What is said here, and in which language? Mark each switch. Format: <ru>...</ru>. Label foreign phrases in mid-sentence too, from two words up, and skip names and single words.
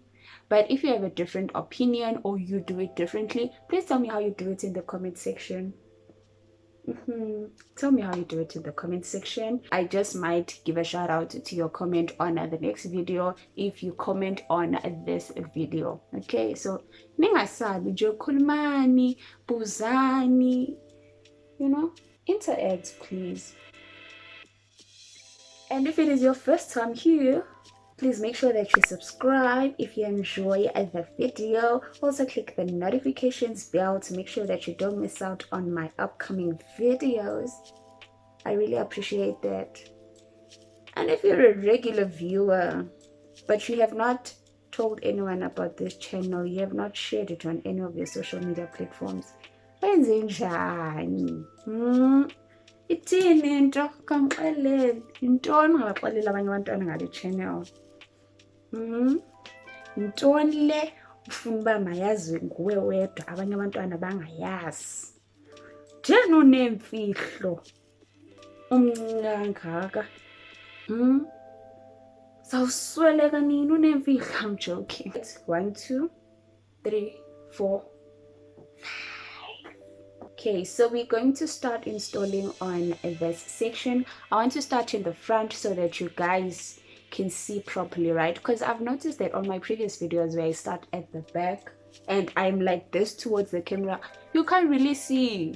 <en>But if you have a different opinion or you do it differently, please tell me how you do it in the comment section. Tell me how you do it in the comment section. I just might give a shout out to your comment on the next video if you comment on this video. Okay, so</en> <zu>ningasabi nje khulumani, buzani,</zu> <en>you know, interact please. And if it is your first time here, please make sure that you subscribe if you enjoy the video. Also click the notifications bell to make sure that you don't miss out on my upcoming videos. I really appreciate that. And if you're a regular viewer but you have not told anyone about this channel, you have not shared it on any of your social media platforms,</en> <xh>wenzenjani? Ithini into kamxelele? Yintoni ungabaxelela abanye abantwana ngale channel? Yintoni le ufuna uba mayaziwe nguwe wedwa abanye abantwana bangayazi? Njani unemfihlo umncinci kangaka? Sawusweleka nini unemfihlo?</xh> <en>I'm joking. 1 2 3 4 5. Okay, so we're going to start installing on this section. I want to start in the front so that you guys can see properly, right? Because I've noticed that on my previous videos where I start at the back and I'm like this towards the camera, you can't really see.</en>